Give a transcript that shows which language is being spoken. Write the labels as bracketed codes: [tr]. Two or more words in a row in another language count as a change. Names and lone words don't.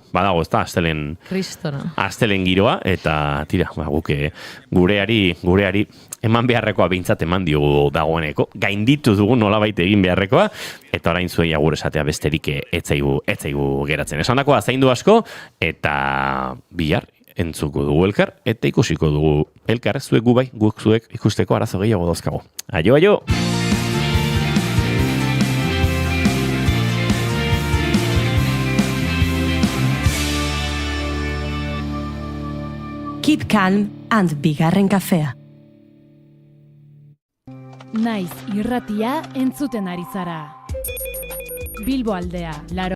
[eu] Badago, ez da, astelen giroa, eta guke gureari eman beharrekoa behintzat eman diogu dagoeneko. Gainditu dugu nolabait egin beharrekoa, eta orain zuei agur esatea besterik etzaigu geratzen. Esandakoa zaindu asko, eta bihar entzuko dugu elkar, eta ikusiko dugu elkar, zuek gu bai, guk zuek ikusteko arazo gehiago dauzkago. Aio! [en] Keep calm [eu] and bigarren kafea. Naiz irratia entzuten ari zara. Bilbo aldea,